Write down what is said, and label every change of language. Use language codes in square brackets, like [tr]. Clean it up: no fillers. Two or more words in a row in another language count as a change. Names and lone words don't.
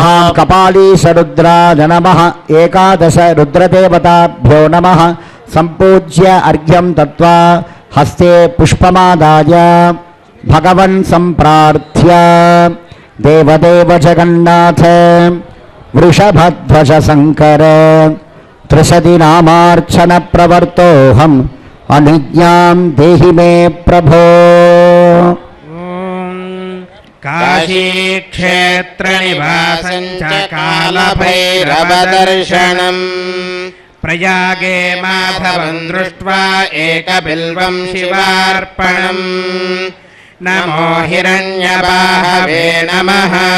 [sa] हां कपालीशरुद्राय नमः एकादश रुद्रदेवताभ्यो नमः सम्पूज्य अर्घ्यं दत्वा हस्ते पुष्पमादाय भगवन् सम्प्रार्थ्य देवदेव जगन्नाथ वृषभध्वज शङ्कर त्रिशति नामार्चन प्रवर्तोहं अनिज्ञां देहि मे प्रभो काशीक्षेत्रनिवासं च कालभैरवदर्शनम् प्रयागे माधवं दृष्ट्वा एकबिल्वं शिवार्पणम् नमो हिरण्यबाहवे नमः